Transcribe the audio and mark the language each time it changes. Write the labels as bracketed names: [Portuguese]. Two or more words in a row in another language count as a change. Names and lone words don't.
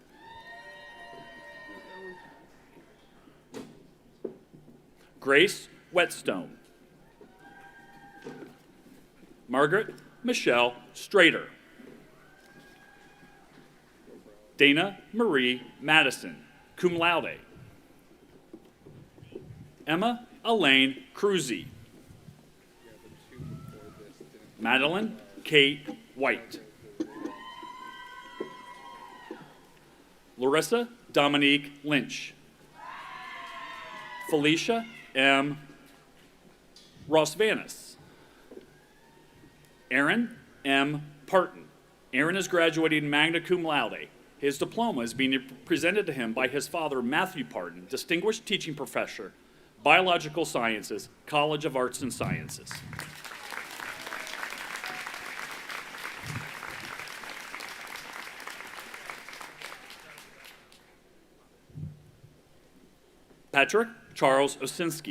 [English] Grace Whetstone. Margaret Michelle Strader. Dana Marie Madison, [Latin] cum laude. [English] Emma Elaine Cruzy. Madeline Kate White. Larissa Dominique Lynch. Felicia M. Ross-Vanis. Aaron M. Parton. Aaron is graduating [Latin] magna cum laude. [English] His diploma is being presented to him by his father, Matthew Parton, distinguished teaching professor, Biological Sciences, College of Arts and Sciences. Patrick Charles Osinski.